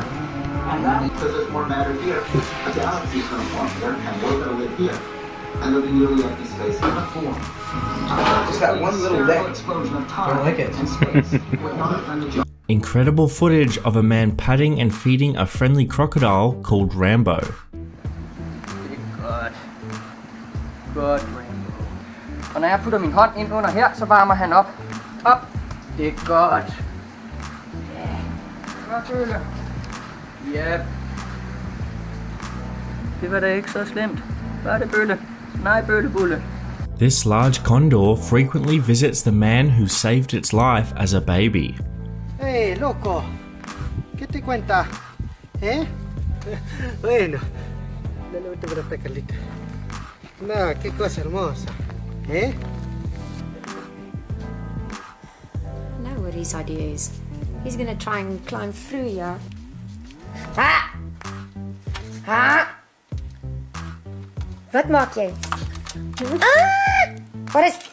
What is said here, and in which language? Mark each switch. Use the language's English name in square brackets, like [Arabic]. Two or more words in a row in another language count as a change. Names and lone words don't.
[English] And that's because there's more matter here. A galaxy is going to form here, and we're going to live here. And there'll be nearly empty space in the form. Just that one little leg. Explosion of time Don't like it. and space. With none of the Incredible footage of a man patting and feeding a friendly crocodile called Rambo. [Danish] Godt, Rambo. Og når jeg putter min hånd ind under her, så varmer han op. Op. Det er godt. Ja. Godt, Bølle. Yep. Det var da ikke så slemt. Var det, Bølle? Nej, Bøllebulle. [English] This large condor frequently visits the man who saved its life as a baby. [Spanish] Hey, loco. ¿Qué te cuenta? Bueno. Dale, vete por acá, Carlita. No, qué cosa hermosa. [English] I know what his idea is. He's gonna try and climb through here. Ha! Ha! [Afrikaans] Wat maak jy? Ah! Forrest!